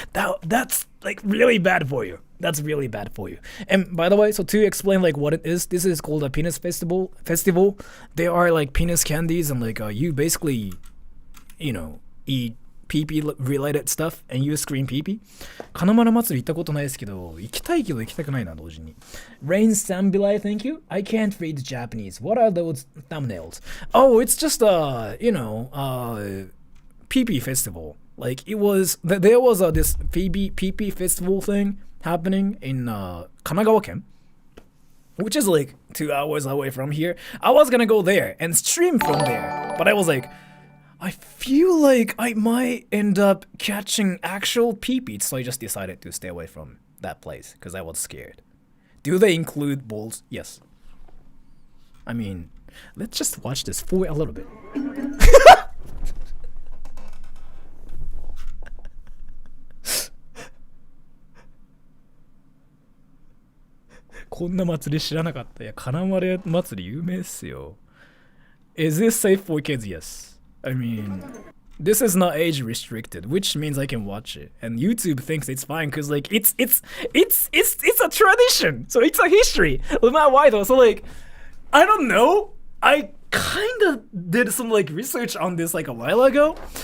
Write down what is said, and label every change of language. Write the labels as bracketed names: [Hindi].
[English] That's like really bad for you. That's really bad for you. And by the way, so to explain like what it is, this is called a penis festival. There are like penis candies and like you basically, you know, eat pee-pee related stuff and you scream pee-pee. [Japanese] 金丸祭り行ったことないですけど、行きたいけど行きたくないな、同時に。 [English] Rain Sambilai, thank you. I can't read Japanese. What are those thumbnails? Oh, it's just you know, pee-pee festival. Like it was, there was this pee-pee festival thing happening in Kanagawa-ken, which is like 2 hours away from here. I was gonna go there and stream from there, but I was like, I feel like I might end up catching actual pee-pee, so I just decided to stay away from that place because I was scared. Do they include balls? Yes. I mean, let's just watch this for a little bit. [Japanese] こんな祭り知らなかった。いや、金丸祭り有名っすよ。 [English] Is this safe for kids? Yes. I mean, this is not age restricted, which means I can watch it. And YouTube thinks it's fine because like it's a tradition, so it's a history. No matter why though. So like, I don't know. I kind of did some like research on this like a while ago.